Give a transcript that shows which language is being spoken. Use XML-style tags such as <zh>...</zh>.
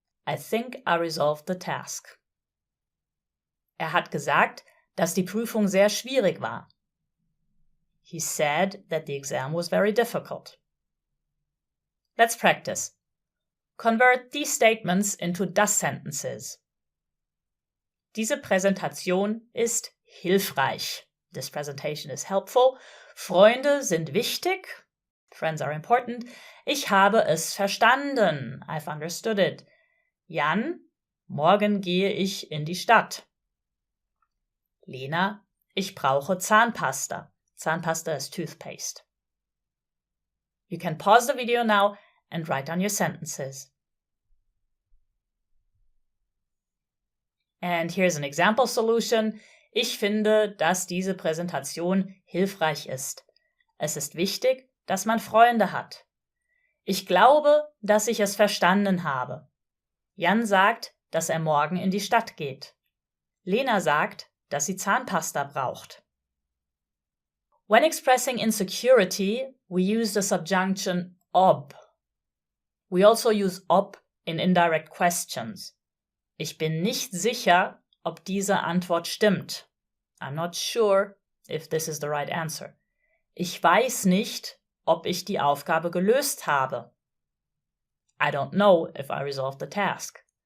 <en>I think I resolved the task.</en> <de>Er hat gesagt, dass die Prüfung sehr schwierig war.</de> <en>He said that the exam was very difficult. Let's practice. Convert these statements into das sentences.</en> <de>Diese Präsentation ist hilfreich.</de> <en>This presentation is helpful.</en> <de>Freunde sind wichtig.</de> <en>Friends are important.</en> <de>Ich habe es verstanden.</de> <en>I've understood it.</en> <de>Jan, morgen gehe ich in die Stadt. Lena, ich brauche Zahnpasta.</de> <en>Zahnpasta is toothpaste. You can pause the video now and write down your sentences. And here's an example solution.</en> <de>Ich finde, dass diese Präsentation hilfreich ist. Es ist wichtig, dass man Freunde hat. Ich glaube, dass ich es verstanden habe. Jan sagt, dass er morgen in die Stadt geht. Lena sagt, dass sie Zahnpasta braucht.</de> <en>When expressing insecurity, we use the subjunction ob. We also use ob in indirect questions.</en> <de>Ich bin nicht sicher, ob diese Antwort stimmt.</de> <en>I'm not sure if this is the right answer.</en> <de>Ich weiß nicht, ob ich die Aufgabe gelöst habe.</de> <en>I don't know if I resolved the task.</en>